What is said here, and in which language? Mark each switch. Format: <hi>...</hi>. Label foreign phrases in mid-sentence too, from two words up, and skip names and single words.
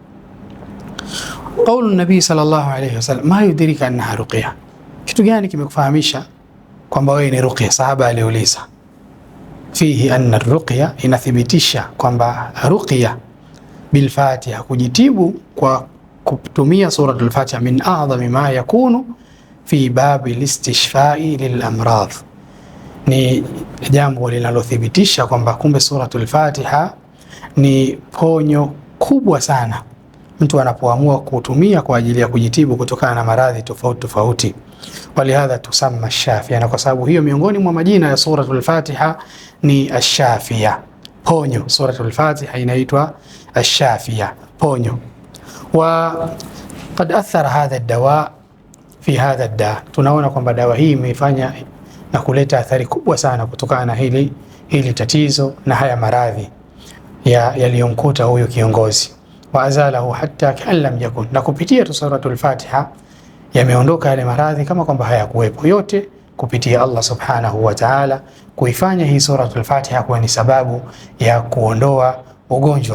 <ar>قول النبي صلى الله عليه وسلم ما يدريك أنها رقية,</ar> <sw>kitu gani kimekufahamisha kwamba wewe ni ruqya? Sahaba aliuliza.</sw> <ar>فيه أن الرقية,</ar> <sw>inathibitisha kwamba</sw> <ar>رقية بالفاتحة,</ar> <sw>kujitibu kwa kutumia suratul Fatiha,</sw> <ar>من أعظم ما يكون في باب الاستشفاء للأمراض,</ar> <sw>ni jambo linalothibitisha kwamba kumbe suratul Fatiha ni ponyo kubwa sana mtu anapoamua kutumia kwa ajili ya kujitibu kutokana na maradhi tofauti tofauti.</sw> <ar>ولهذا تسمى الشافية,</ar> <sw>na kwa sababu hiyo miongoni mwa majina ya suratul Fatiha ni ash-Shafia, ponyo. Suratul Fatiha inaitwa ash-Shafia, ponyo.</sw> <ar>وقد أثر هذا الدواء في هذا الداء,</ar> <sw>tunaona kwamba dawa hii imefanya na kuleta athari kubwa sana kutokana na hili tatizo na haya maradhi yaliyomkuta huyu kiongozi.</sw> <ar>وأزاله حتى كأن لم يكن,</ar> <sw>na kupitia suratul Fatiha yameondoka yale maradhi kama kwamba hayakuwepo, yote kupitia Allah</sw> <ar>سبحانه وتعالى</ar> <sw>kuifanya hii suratul Fatiha kuwa ni sababu ya kuondoa ugonjwa.</sw>